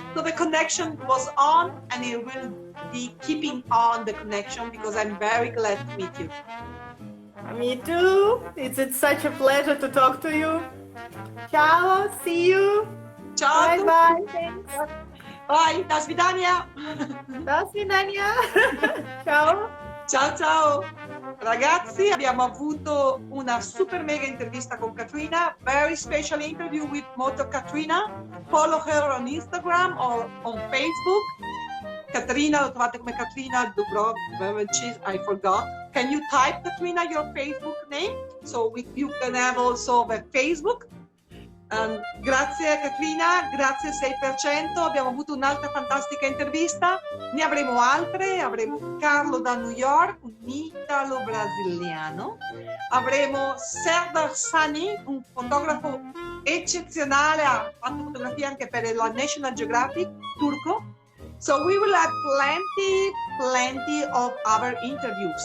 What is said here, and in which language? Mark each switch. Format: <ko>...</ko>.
<en>So the connection was on, and it will be keeping on the connection because I'm very glad to meet you. Me too. It's such a pleasure to talk to you. Ciao. See you.</en> <it>Ciao.</it> <en>Bye bye. Thanks. Bye.</en> <ru>До свидания. До свидания. Ciao.</ru> <it>Ciao ciao ragazzi, abbiamo avuto una super mega intervista con Katrina,</it> <en>very special interview with Moto.Katrina. Follow her on Instagram or on Facebook. Katrina,</en> <it>lo trovate come</it> <en>Katrina Dubrov, I forgot. Can you type, Katrina, your Facebook name? So you can have also the Facebook.</en> <it>Grazie Katrina, grazie 6%, abbiamo avuto un'altra fantastica intervista, ne avremo altre, avremo Carlo da New York, un italo-brasiliano, avremo Serdar Sani, un fotografo eccezionale, ha fatto fotografie anche per la National Geographic turco.</it> <en>So we will have plenty of other interviews.</en>